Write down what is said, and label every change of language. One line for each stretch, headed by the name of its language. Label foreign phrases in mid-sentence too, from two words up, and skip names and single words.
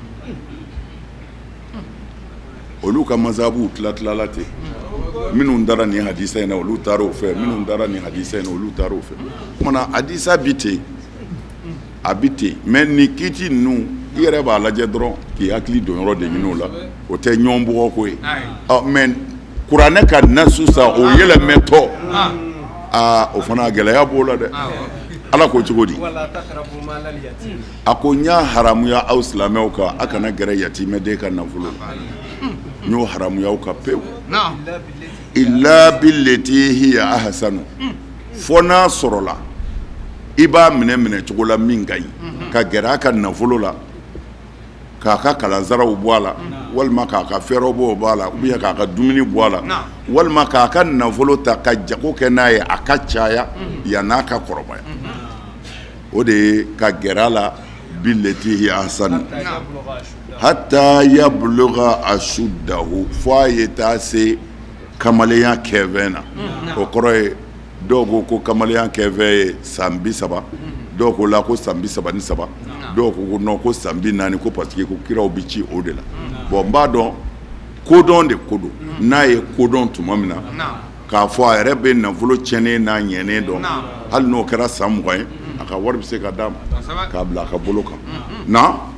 Bambara: olu ka mazhabu tilala ten minnu dara nin hadisa in na olu taara o fɛ minnu dara nin hadisa in na olu taara o fɛ kumana hadisa bi ten a bi ten mais ni kiiti ninnu i yɛrɛ b'a lajɛ dɔrɔn k'i hakili don yɔrɔ de ɲini o la o tɛ ɲɔgɔn bugɔ ko ye mais kuranɛ ka nasu sa o yɛlɛmɛtɔ o fana gɛlɛya b'o la dɛ ala ko cogo di a ko n y'a haramuya aw silamɛw kan a kana gɛrɛ yatimɛden ka nafolo n y'o haramuya aw kan pewu
Arabic: إلا بالتي هي أحسن
Bambara: fo n'a sɔrɔla i b'a minɛ cogo la min ka ɲi ka gɛrɛ a ka nafolo la k'a ka kalanzaraw bɔ a la walima k'a ka fɛɛrɛw bɔ a la ubiyɛn k'a ka dumuni bɔ a la walima k'a ka nafolo ta ka jago kɛ n'a ye a ka caya yan'a ka kɔrɔbaya o de ye ka gɛrɛ a la
Arabic: بالتي هي أحسن حتى يبلغ أشده
Bambara: fo a ye taa se kamalenya kɛfɛn na o kɔrɔ ye dɔw ko kamalenya kɛfɛn ye san 30 dɔw ko la ko san 33 dɔw ko non ko san 40 ko
French: parce que
Bambara: ko kiraw bi ci o de la bon n b'a dɔn kodɔn de ko don n'a ye kodɔn tuma min na k'a fɔ a yɛrɛ bɛ nafolo tiɲɛnen n'a ɲɛnen dɔn hali n'o kɛra san 20 ye a ka wari bɛ se ka d'a ma k'a bila a ka bolo kan na